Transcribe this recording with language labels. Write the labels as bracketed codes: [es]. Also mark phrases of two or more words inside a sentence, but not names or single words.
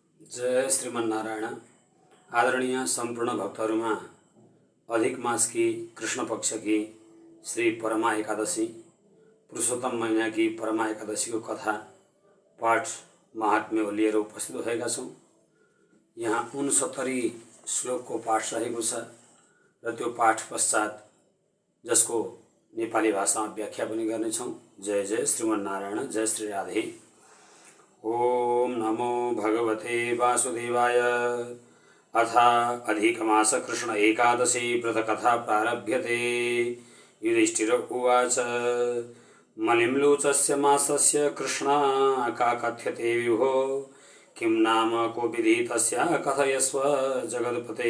[ne] जय श्रीमन्नारायण। आदरणीय संपूर्ण भक्तहरूमा [hi] अधिक मास की कृष्ण पक्ष की श्री परमा एकादशी पुरुषोत्तम महीना की परमा एकादशी [ne] को कथा पाठ महात्म्य लिएर उपस्थित भएका छौँ। यहाँ 69 श्लोक को पाठ रहेको छ र त्यो पाठ पश्चात जसको नेपाली भाषामा व्याख्या पनि गर्नेछौँ। जय जय श्रीमन्नारायण, जय श्री राधे। [sa] ओम नमो भगवते वासुदेवाय। अथ अधिकमास कृष्ण एकादशी व्रतकथा प्रारभ्यते। युधिष्ठिर उवाच मलिम्लोचस्य मासस्य कृष्णा का कथ्यते विभो, किं नाम को विधि तस्य कथयस्व जगत्पते।